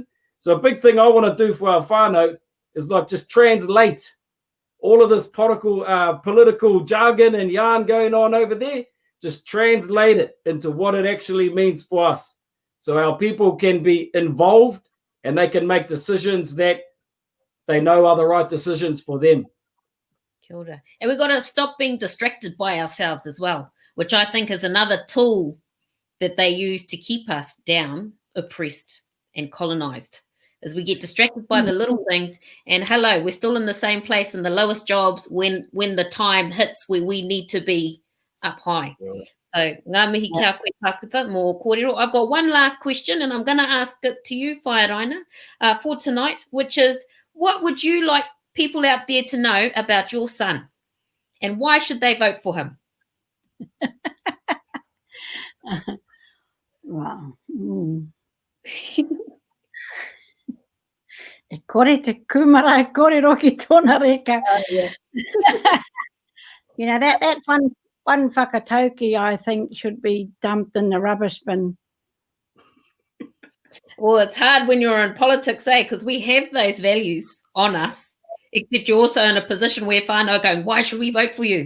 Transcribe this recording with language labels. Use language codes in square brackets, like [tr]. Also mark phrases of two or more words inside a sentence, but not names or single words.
[en] So a big thing I want to do for our whānau is just translate all of this political jargon and yarn going on over there. Just translate it into what it actually means for us. So our people can be involved and they can make decisions that they know are the right decisions for them. [mi] Kia ora. [en] And we've got to stop being distracted by ourselves as well. which I think is another tool that they use to keep us down, oppressed and colonized, as we get distracted by the little things. And hello, we're still in the same place in the lowest jobs when the time hits where we need to be up high. Yeah. So, [mi] ngā mihi kia koe Tākuta, mō kōrero. [en] I've got one last question, and I'm going to ask it to you, Whairaina, for tonight, which is, what would you like people out there to know about your son, and why should they vote for him? Wow. [mi] E kore te kumara, e kōrero ki tōna reka. [en] Yeah. You know, that's one whakatauki I think should be dumped in the rubbish bin. Well, it's hard when you're in politics, because we have those values on us, except you're also in a position where whānau going, why should we vote for you?